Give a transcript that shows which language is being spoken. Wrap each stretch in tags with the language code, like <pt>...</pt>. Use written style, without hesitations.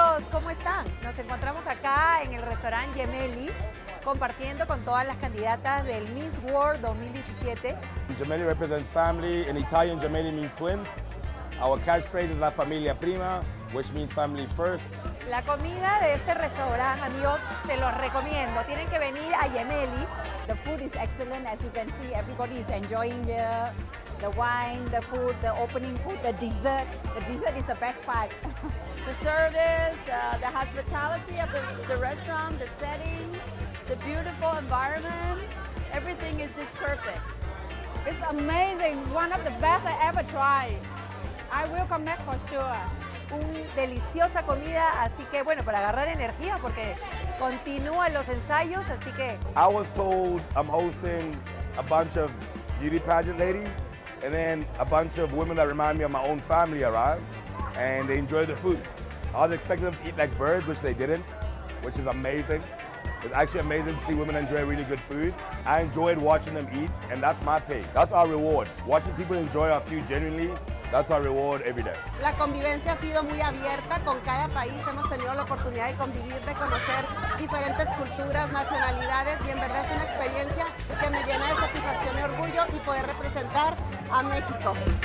<es>¿Cómo están? Nos encontramos acá en el restaurante Gemelli compartiendo con todas las candidatas del Miss World 2017.</es> <en>Gemelli represents family. In Italian, Gemelli means twins. Our catchphrase is</en> <it>La Familia Prima,</it> <en>which means family first.</en> <es>La comida de este restaurante, amigos, se los recomiendo. Tienen que venir a Gemelli.</es> <en>The food is excellent. As you can see, everybody is enjoying here. The wine, the food, the opening food, the dessert. The dessert is the best part. The service, the hospitality of the restaurant, the setting, the beautiful environment, everything is just perfect. It's amazing, one of the best I ever tried. I will come back for sure.</en> <es>Deliciosa comida, así que bueno, para agarrar energía porque continúan los ensayos, así que...</es> <en>I was told I'm hosting a bunch of beauty pageant ladies, and then a bunch of women that remind me of my own family arrived, and they enjoyed the food. I was expecting them to eat like birds, which they didn't, which is amazing. It's actually amazing to see women enjoy really good food. I enjoyed watching them eat, and that's my pay. That's our reward. Watching people enjoy our food genuinely, that's our reward every day.</en> <es>La convivencia ha sido muy abierta con cada país. Hemos tenido la oportunidad de convivir, de conocer diferentes culturas, nacionalidades, y en verdad es una experiencia que me llena de satisfacción y orgullo y poder representar a México.</es>